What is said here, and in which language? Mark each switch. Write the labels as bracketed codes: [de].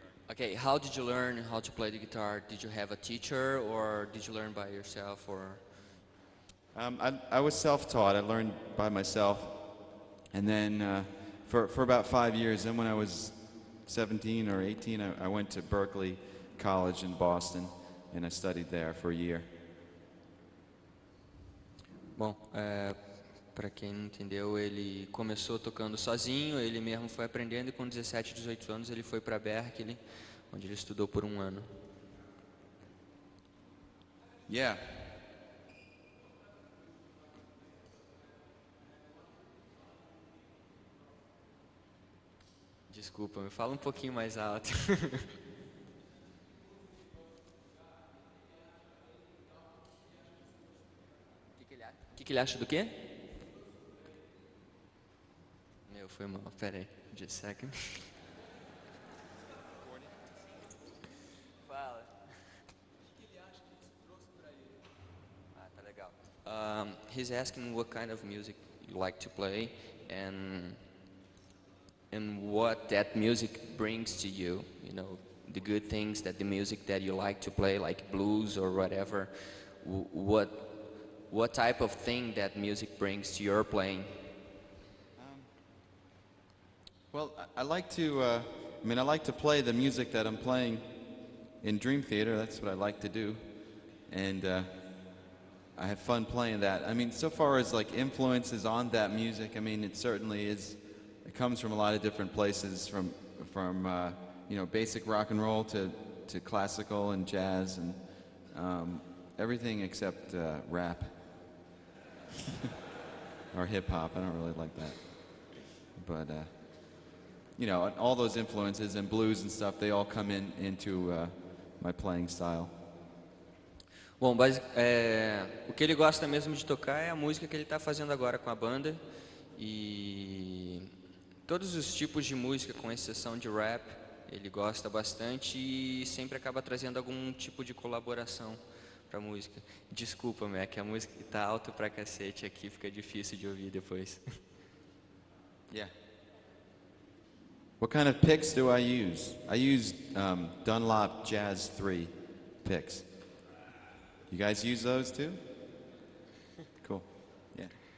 [en] Okay, how did you learn how to play the guitar? Did you have a teacher or did you learn by yourself or? I was self-taught. I learned by myself. And then for about 5 years, then when I was 17 or 18, I went to Berkeley College in Boston, and I studied there for a year. [pt] Bom, para quem não entendeu, ele começou tocando sozinho, ele mesmo foi aprendendo e com 17, 18 anos ele foi para Berkeley, onde ele estudou por um ano. [en] Yeah. [pt] Desculpa, me fala um pouquinho mais alto. O que ele acha do quê? Meu, foi mal. Pera aí, [en] just a second. [pt] Fala. O que ele acha que isso trouxe pra ele? Ah, tá legal. [en] He's asking what kind of music you like to play and what that music brings to you, you know, the good things that the music that you like to play, like blues or whatever, what type of thing that music brings to your playing? Well, I like to, I like to play the music that I'm playing in Dream Theater. That's what I like to do. And I have fun playing that. I mean, so far as like influences on that music, I mean, it certainly is. It comes from a lot of different places, from you know, basic rock and roll to classical and jazz and everything except rap or hip hop. I don't really like that, but you know, all those influences and blues and stuff, they all come into my playing style. [pt] Bom, o que ele gosta mesmo de tocar é a música que ele está fazendo agora com a banda e todos os tipos de música, com exceção de rap, ele gosta bastante e sempre acaba trazendo algum tipo de colaboração para a música. Desculpa, Mac, a música está alto pra cacete aqui, fica difícil de ouvir depois. [en] Yeah. What kind of picks do I use? I use Dunlop Jazz 3 picks. You guys use those too? Cool. Yeah.